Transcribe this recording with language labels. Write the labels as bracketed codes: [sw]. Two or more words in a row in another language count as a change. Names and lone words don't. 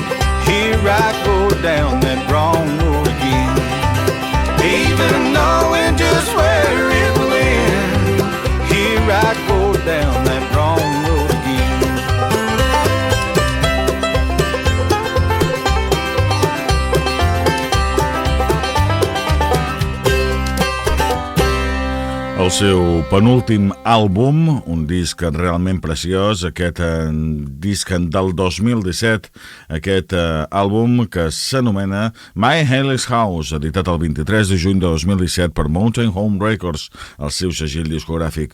[en] Here I go down that wrong road again, even knowing just where it will end. Here I go down that wrong road again. [ca] El seu penúltim àlbum, un disc realment preciós, aquest disc del 2017, aquest àlbum que s'anomena [en] Mayhayley's House, [ca] editat el 23 de juny de 2017 per [en] Mountain Home Records, [ca] el seu segell discogràfic.